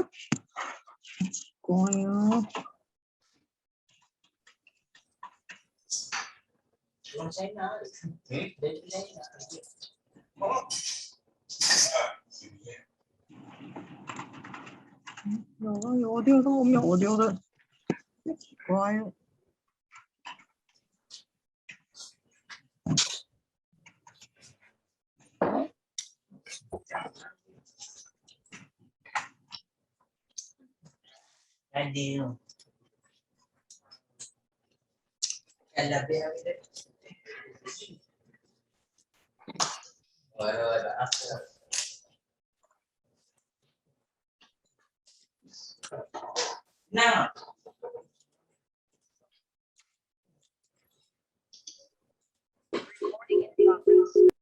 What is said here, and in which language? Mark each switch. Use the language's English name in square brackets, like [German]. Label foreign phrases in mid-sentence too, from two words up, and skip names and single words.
[Chinese] 怪啊。有 audio 的，我没有 audio 的，奇怪哦。 [Indonesian] Aduh. Kalau biar kita. [English] Now. Recording in progress.